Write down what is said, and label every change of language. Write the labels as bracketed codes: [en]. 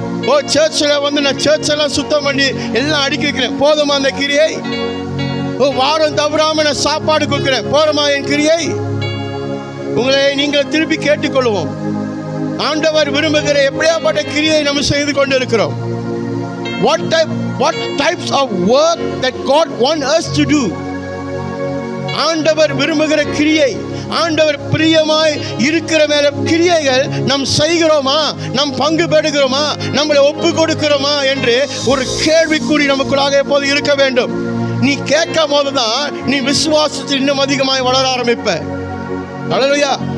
[ta] ஓ சர்ச்சில் வந்து நான் சர்ச்செல்லாம் சுத்தம் பண்ணி எல்லாம் அடுக்கி வைக்கிறேன், போதுமா அந்த கிரியை? ஓ வாரம் தவறாம நான் சாப்பாடு கொடுக்கிறேன், போதுமா என் கிரியை? உங்களை நீங்கள் திருப்பி கேட்டுக்கொள்வோம். ஆண்டவர் விரும்புகிற எப்படியாப்பட்ட கிரியை நம்ம செய்து கொண்டு இருக்கிறோம்? [en] what types of work that God wants us to do? [ta] ஆண்டவர் விரும்புகிற கிரியை, ஆண்டவர் பிரியமாய் இருக்கிற மேல கிரியைகள் நாம் செய்கிறோமா, நாம் பங்கு பெறுகிறோமா, நம்மளை ஒப்பு கொடுக்கிறோமா என்று ஒரு கேள்விக்குறி நமக்குள்ளாக எப்போது இருக்க வேண்டும். நீ கேட்கும் போதுதான் நீ விசுவாசத்தில் இன்னும் அதிகமாய் வளர ஆரம்பிப்ப. அல்லேலூயா.